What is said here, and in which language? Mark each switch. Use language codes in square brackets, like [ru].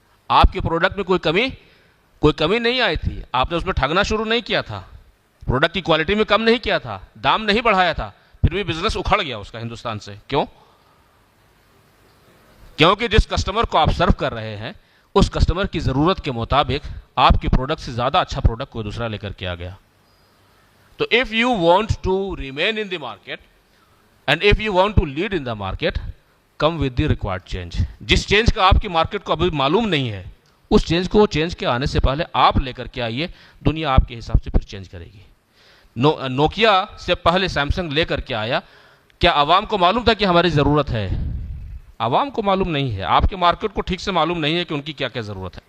[ur] آپ کے پروڈکٹ میں کوئی کمی نہیں آئی تھی. آپ نے اس میں ٹھگنا شروع نہیں کیا تھا، پروڈکٹ کی کوالٹی میں کم نہیں کیا تھا، دام نہیں بڑھایا تھا. پھر بھی بزنس اکھڑ گیا اس کا ہندوستان سے. کیوں؟ کیونکہ جس کسٹمر کو آپ سرو کر رہے ہیں اس کسٹمر کی ضرورت کے مطابق آپ کی پروڈکٹ سے زیادہ اچھا پروڈکٹ کوئی دوسرا لے کر کے آ گیا. [en] تو if you want to remain in the market and if you want to lead in the market, come with the required change. [ur] جس چینج کا آپ کی مارکیٹ کو ابھی معلوم نہیں ہے, اس چینج کو چینج کے آنے سے پہلے آپ لے کر کے آئیے, دنیا آپ کے حساب سے پھر چینج کرے گی. نوکیا سے پہلے سیمسنگ لے کر کے آیا, کیا عوام کو معلوم تھا کہ ہماری ضرورت ہے؟ عوام کو معلوم نہیں ہے, آپ کے مارکیٹ کو ٹھیک سے معلوم نہیں ہے کہ ان کی کیا کیا ضرورت ہے.